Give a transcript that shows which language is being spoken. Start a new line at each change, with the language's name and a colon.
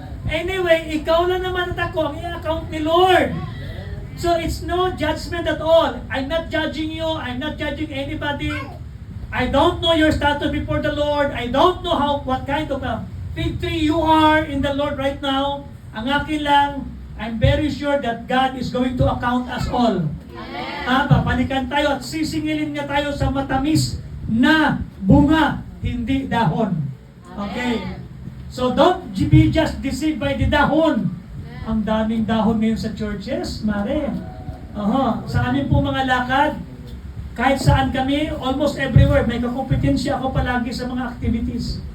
Filipino: Anyway, ikaw na naman at ako ang i-account ni Lord.
English: So it's no judgment at all. I'm not judging you. I'm not judging anybody. I don't know your status before the Lord. I don't know what kind of a fig tree you are in the Lord right now.
Filipino: Ang akin lang,
English: I'm very sure that God is going to account us all. Amen.
Filipino: Papanikan tayo at sisingilin nga tayo sa matamis na bunga, hindi dahon. Okay?
English: So don't be just deceived by the dahon.
Filipino: Ang daming dahon ngayon sa churches, mare. Sa amin po mga lakad, kahit saan kami, almost everywhere, may kakompetensya ako palagi sa mga activities.